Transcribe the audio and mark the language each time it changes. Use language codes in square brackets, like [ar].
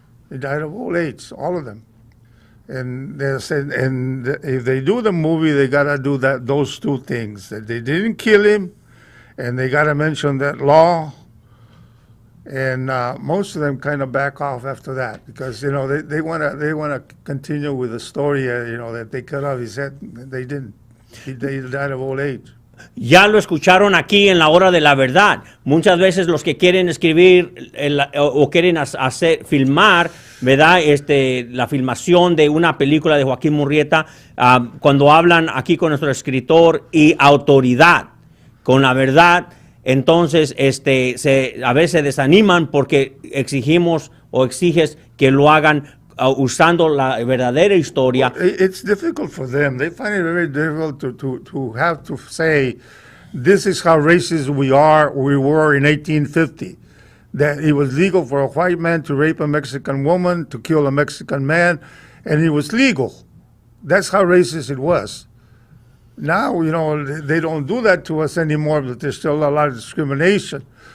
[en] He died of old age, all of them. And they said, if they do the movie, they got to do those two things. That they didn't kill him, and they got to mention that law. And most of them kind of back off after that because they want to continue with the story. That they cut off his head. They didn't. They died of old age. [es] Ya lo escucharon aquí en la hora de la verdad. Muchas veces los que quieren escribir o quieren filmar, ¿verdad? La filmación de una película de Joaquín Murrieta, cuando hablan aquí con nuestro escritor y autoridad, con la verdad, entonces a veces se desaniman porque exigimos o exiges que lo hagan usando la verdadera historia. [en] It's difficult for them. They find it very difficult to have to say, this is how racist we were in 1850. That it was legal for a white man to rape a Mexican woman, to kill a Mexican man, and it was legal. That's how racist it was. Now, they don't do that to us anymore, but there's still a lot of discrimination.